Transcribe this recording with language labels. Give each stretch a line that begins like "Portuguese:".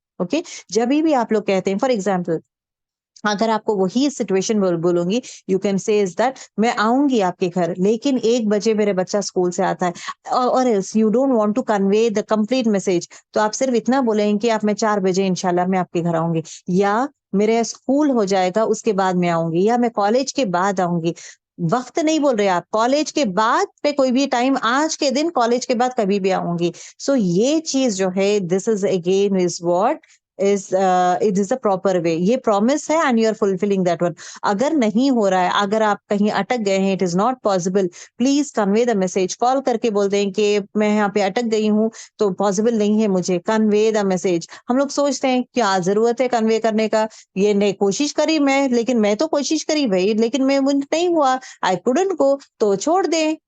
Urdu: Okay, جب بھی آپ لوگ کہتے ہیں،
English: for example
Urdu: اگر آپ کو وہی سچویشن بولوں گی،
English: you can say is that
Urdu: میں آؤں گی آپ کے گھر، لیکن 1 بجے میرے بچہ اسکول سے آتا ہے، اور
English: you don't want to convey the complete message,
Urdu: تو آپ صرف اتنا بولیں کہ آپ، میں 4 بجے انشاءاللہ میں آپ کے گھر آؤں گی، یا میرے اسکول ہو جائے گا اس کے بعد میں آؤں گی، یا میں کالج کے بعد آؤں گی. وقت نہیں بول رہے آپ، کالج کے بعد پہ کوئی بھی ٹائم، آج کے دن کالج کے بعد کبھی بھی آؤں گی.
English: so
Urdu: یہ چیز جو ہے،
English: This is again is what it is a proper way. یہ promise ہے and you are fulfilling that one.
Urdu: اگر نہیں ہو رہا ہے، اگر آپ کہیں اٹک گئے ہیں،
English: it is not possible, please convey the message.
Urdu: کال کر کے بول دیں کہ میں یہاں پہ اٹک گئی ہوں تو possible نہیں ہے مجھے.
English: convey the message.
Urdu: ہم لوگ سوچتے ہیں کیا ضرورت ہے کنوے کرنے کا، یہ نہیں کوشش کری میں، لیکن میں تو کوشش کری بھائی، لیکن میں نہیں ہوا،
English: I couldn't go،
Urdu: تو چھوڑ دیں.